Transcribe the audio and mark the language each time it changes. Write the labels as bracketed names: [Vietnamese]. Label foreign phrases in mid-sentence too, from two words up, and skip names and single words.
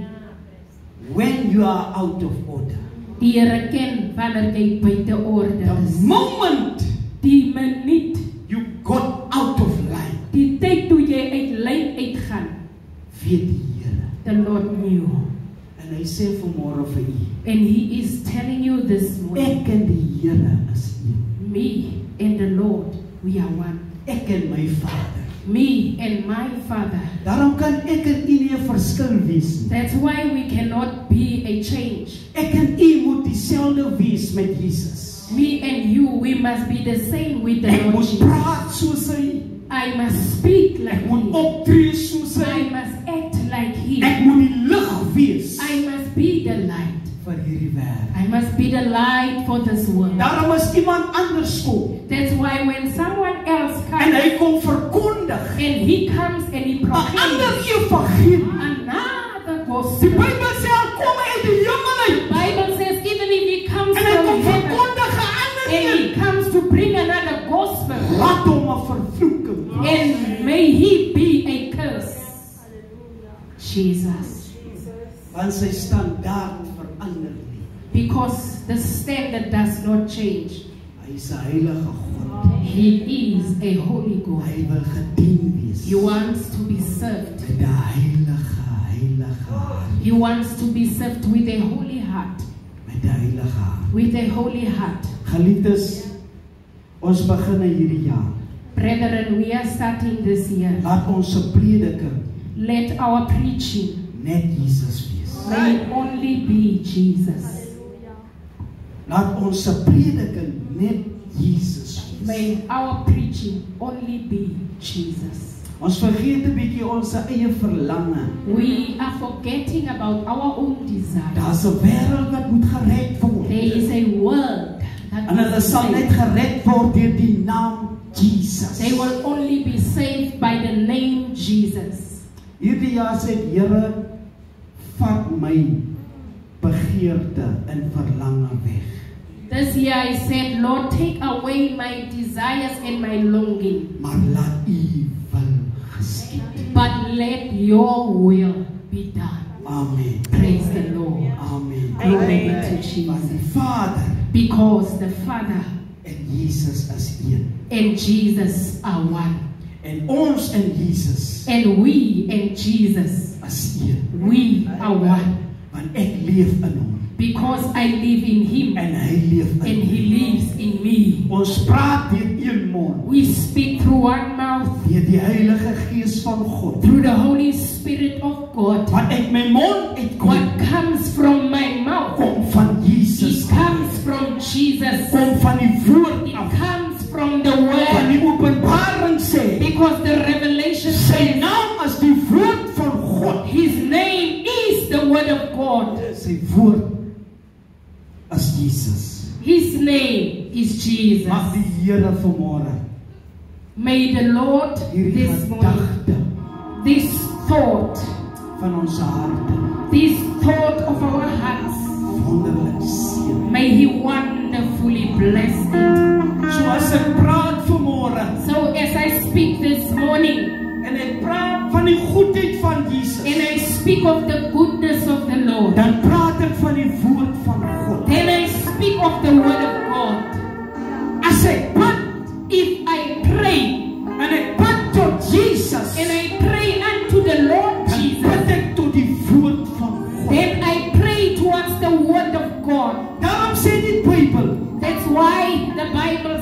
[English] when you are out of order. [Afrikaans] Die Here ken wanneer jy buite orde [English] The [Afrikaans] is. [English] moment [Afrikaans] Die minuut, [English] you got out of line, [Afrikaans] die tyd toe jy uit lyn uitgaan, weet die Here. [English] the Lord knew. [Afrikaans] En hy sê vanmôre vir u, [English] And he is telling you this morning, [Afrikaans] ek en die Here is een. [English] me and the Lord, we are one. [Afrikaans] Ek en my Vader. [English] Me and my Father. [Afrikaans] Daarom kan ek en u nie 'n verskil wees nie. [English] That's why we cannot be a change. [Afrikaans] Ek en u moet dieselfde wees met Jesus. [English] Me and you, we must be the same with the [Afrikaans] Ek [English] Lord [Afrikaans] moet [English] Jesus. [Afrikaans] praat soos hy. [English] I must speak like [Afrikaans] Ek moet [English] him. [Afrikaans] optree soos [English] I [Afrikaans] hy. [English] must act like him. [Afrikaans] Ek moet die lig wees [English] I must be the light. [Afrikaans] vir hierdie wêreld. [English] I must be the light for this world. [Afrikaans] Daarom as iemand anders kom [English] That's why when someone else [Afrikaans] en [English] comes [Afrikaans] hy kom verkondig [English] and he comes and he [Afrikaans] 'n ander [English] proclaims [Afrikaans] evangelie. [English] another [Afrikaans] Die [English] gospel. [Afrikaans] Bybel sê al kom hy uit die hemel uit [English] The Bible says even if he comes [Afrikaans] en hy kom [English] from heaven [Afrikaans] verkondig 'n ander [English] and he [Afrikaans] een. [English] comes to bring another gospel, [Afrikaans] Laat hom 'n vervloeking. [English] and may he be a curse. Jesus. [Afrikaans] Want sy standaard verander nie. [English] Because the standard does not change. [Afrikaans] Hy is 'n heilige God. [English] He is a holy God. [Afrikaans] Hy wil gedien wees. [English] He wants to be served. [Afrikaans] Met 'n heilige hart. [English] He wants to be served with a holy heart. [Afrikaans] Met 'n heilige hart. [English] With a holy heart. [Afrikaans] Geliefdes, ons begin hierdie jaar. [English] Brethren, we are starting this year. [Afrikaans] Laat ons se prediking [English] Let our preaching [Afrikaans] net Jesus wees. [English] may only be Jesus. [Afrikaans] Laat ons se prediking net Jesus wees. [English] May our preaching only be Jesus. [Afrikaans] Ons vergeet 'n bietjie ons eie verlange. [English] We are forgetting about our own desire. [Afrikaans] Daar's 'n wêreld wat moet gered word. [English] There is a world that [Afrikaans] En hulle sal net gered word deur die naam Jesus. [English] they will only be saved by the name Jesus. [Afrikaans] Hierdie jaar sê die Here, vat my begeerte en verlange weg. [English] This year I said, Lord, take away my desires and my longing, [Afrikaans] maar laat U wil geskied. [English] but let your will be done. Amen. Praise the Lord. Amen. Glory be to [Afrikaans] Want [English] Jesus. [Afrikaans] die Vader [English] Because the Father [Afrikaans] en Jesus is een. [English] and Jesus are one. [Afrikaans] En ons en Jesus [English] And we and Jesus, [Afrikaans] is een. [English] we are one. [Afrikaans] Want ek leef in hom [English] Because I live in Him [Afrikaans] en hy leef in [English] and He [Afrikaans] my. [English] lives in me. [Afrikaans] Ons praat deur een mond, [English] We speak through one mouth, [Afrikaans] deur die Heilige Gees van God. [English] through the Holy Spirit of God. [Afrikaans] Wat uit my mond uitkom, [English] What comes from my mouth, [Afrikaans] kom van Jesus. [English] it comes from Jesus. [Afrikaans] Kom van die woord [English] It [Afrikaans] af. [English] comes from the [Afrikaans] Van [English] Word. [Afrikaans] die openbaring sê, [English] Because the revelation [Afrikaans] sy [English] says [Afrikaans] naam is die woord van God. [English] His name is the Word of God. [Afrikaans] Sy woord is Jesus. [English] His name is Jesus. [Afrikaans] Mag die Here vanmôre [English] May the Lord [Afrikaans] hierdie [English] this morning, [Afrikaans] gedagte [English] this thought, [Afrikaans] van ons harte [English] this thought of our hearts, [Afrikaans] wonderlik seën. [English] may He wonderfully bless it. [Afrikaans] So as ek praat vanmôre [English] So as I speak this morning, [Afrikaans] en ek praat van die goedheid van Jesus, [English] and I speak of the goodness of the Lord, [Afrikaans] dan praat ek van die woord van God. [English] then I speak of the Word of God. [Afrikaans] As ek bid [English] If I pray, [Afrikaans] en ek bid tot Jesus, [English] and I pray unto the Lord [Afrikaans] dan [English] Jesus, [Afrikaans] bid ek tot die woord van God. [English] then I pray towards the Word of God. [Afrikaans] Daarom sê die Bybel, [English] That's why the Bible